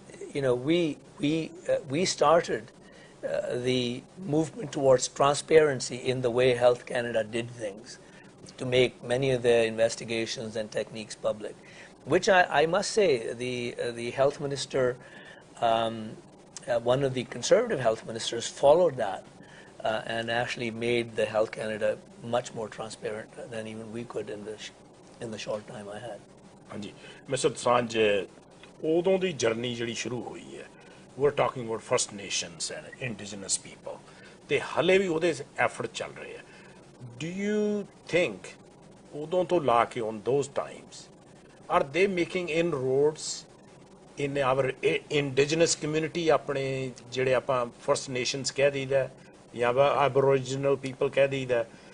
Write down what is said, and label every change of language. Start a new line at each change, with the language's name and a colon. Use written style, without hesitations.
English: We started the movement towards transparency in the way Health Canada did things, to make many of their investigations and techniques public, which I must say the health minister, one of the Conservative health ministers, followed that. And actually made the Health Canada much more transparent than even we could in the short time I had.
Punjabi: ਹਾਂਜੀ mister ਸਾਂਝ, ਉਦੋਂ ਦੀ journey ਜਿਹੜੀ ਸ਼ੁਰੂ ਹੋਈ ਹੈ,
English: we're talking about First Nations and indigenous people,
Punjabi: ਤੇ ਹਲੇ ਵੀ ਉਹਦੇ ਐਫਰਟ ਚੱਲ ਰਹੇ ਆ.
English: Do you think
Punjabi: ਉਦੋਂ ਤੋਂ ਲਾ ਕੇ
English: on those times are they making inroads in our indigenous community,
Punjabi: ਆਪਣੇ ਜਿਹੜੇ ਆਪਾਂ
English: First Nations
Punjabi: ਕਹਿ ਦਈਦਾ ਜਾਂ
English: Aboriginal people
Punjabi: ਕਹਿ ਦਈਦਾ?